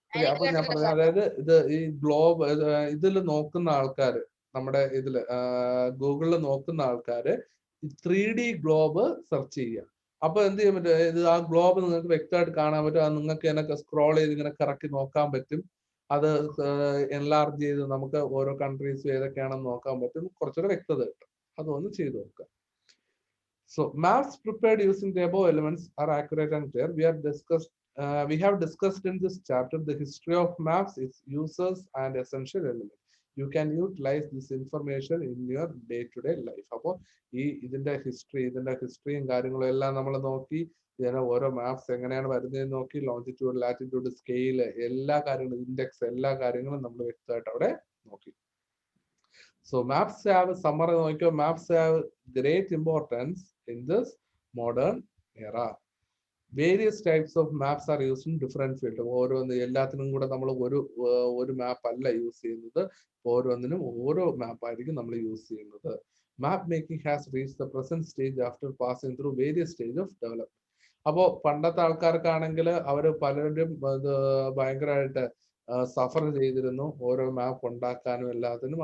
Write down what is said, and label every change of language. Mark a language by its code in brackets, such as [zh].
[ml] അപ്പൊ ഞാൻ പറഞ്ഞത്, അതായത് ഇത് ഈ ഗ്ലോബ് ഇതിൽ നോക്കുന്ന ആൾക്കാര്, നമ്മുടെ ഇതില് ഗൂഗിളിൽ നോക്കുന്ന ആൾക്കാര് 3D ഗ്ലോബ് സെർച്ച് ചെയ്യുക. അപ്പൊ എന്ത് ചെയ്യാൻ പറ്റും, ഇത് ആ ഗ്ലോബ് നിങ്ങൾക്ക് വ്യക്തമായിട്ട് കാണാൻ പറ്റും. അത് നിങ്ങൾക്ക് ഇതിനൊക്കെ സ്ക്രോൾ ചെയ്ത് ഇങ്ങനെ കറക്കി നോക്കാൻ പറ്റും. അത് എൻലാർജ് ചെയ്ത് നമുക്ക് ഓരോ കൺട്രീസും ഏതൊക്കെയാണെന്ന് നോക്കാൻ പറ്റും. കുറച്ചുകൂടെ വ്യക്തത കിട്ടും. അതൊന്ന് ചെയ്ത് നോക്കുക. [en] So maps prepared using the above elements are accurate and clear. We have discussed in this chapter the history of maps, its users and essential elements. You can utilize this information in your day-to-day life. [ml] അപ്പോൾ ഇതിന്റെ ഹിസ്റ്ററിയും കാര്യങ്ങളും എല്ലാം നമ്മൾ നോക്കി, ഇതിനെ ഓരോ maps എങ്ങനെയാണ് വരുന്നതെന്ന് നോക്കി, ലോഞ്ചിറ്റ്യൂഡ്, ലാറ്റിറ്റ്യൂഡ്, സ്കെയില്, എല്ലാ കാര്യങ്ങളും, ഇൻഡെക്സ്, എല്ലാ കാര്യങ്ങളും നമ്മൾ വ്യക്തമായിട്ട് അവിടെ നോക്കി. [en] So maps have summary [ml] നോക്കിയോ, [en] maps have great importance in this modern era. Various types of maps are used in different fields. [ml] ഓരോന്ന് എല്ലാത്തിനും കൂടെ നമ്മൾ ഒരു മാപ്പ് അല്ല യൂസ് ചെയ്യുന്നത്, ഓരോന്നിനും ഓരോ മാപ്പ് ആയിരിക്കും നമ്മൾ യൂസ് ചെയ്യുന്നത്. [en] Map making has reached the present stage after passing through various stages of development. [ml] അപ്പോ പണ്ടത്തെ ആൾക്കാർക്കാണെങ്കിൽ അവര് പലരും ഭയങ്കരമായിട്ട് സഫർ ചെയ്തിരുന്നു ഓരോ മാപ്പ് ഉണ്ടാക്കാനും എല്ലാത്തിനും.